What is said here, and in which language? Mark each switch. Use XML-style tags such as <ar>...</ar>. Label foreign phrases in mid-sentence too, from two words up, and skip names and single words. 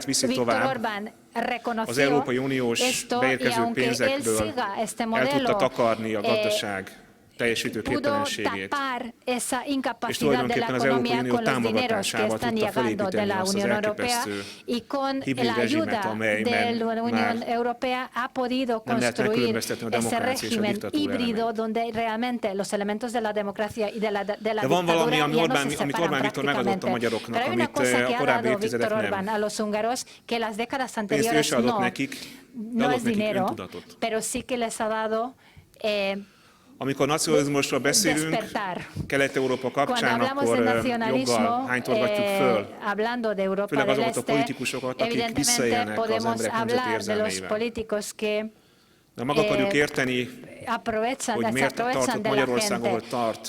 <es>Viktor Orbán reconoció esto y aunque él siga este modelo, pudo tapar esa incapacidad de la economía con los dineros que están llegando de la Unión Europea y con la ayuda de la Unión Europea ha podido construir ese régimen híbrido donde realmente los elementos de la democracia y de la dictadura ya no se separan prácticamente. Pero hay una cosa que ha dado Viktor Orbán a los húngaros que las décadas anteriores no es dinero, pero sí que les ha dado</es> <hu>amikor nacionalizmusról beszélünk, Kelet-Európa kapcsán, akkor joggal hánytorgatjuk föl, főleg azokat a politikusokat, akik visszaélnek az emberek nemzeti érzelmeivel. De meg akarjuk érteni, hogy miért tartott Magyarország, ahol tart.</hu>